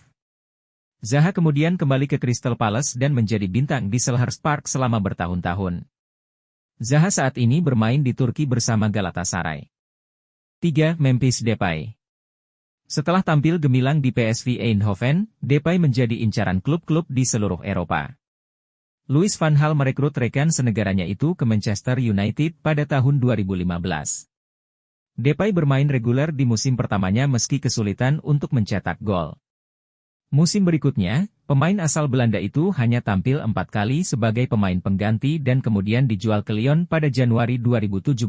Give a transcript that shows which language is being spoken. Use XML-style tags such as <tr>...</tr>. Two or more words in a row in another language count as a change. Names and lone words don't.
<id>Zaha kemudian kembali ke Crystal Palace dan menjadi bintang di Selhurst Park selama bertahun-tahun. Zaha saat ini bermain di Turki bersama Galatasaray. 3. Memphis Depay. Setelah tampil gemilang di PSV Eindhoven, Depay menjadi incaran klub-klub di seluruh Eropa. Louis van Gaal merekrut rekan senegaranya itu ke Manchester United pada tahun 2015. Depay bermain reguler di musim pertamanya meski kesulitan untuk mencetak gol. Musim berikutnya, pemain asal Belanda itu hanya tampil 4 kali sebagai pemain pengganti dan kemudian dijual ke Lyon pada Januari 2017.</id>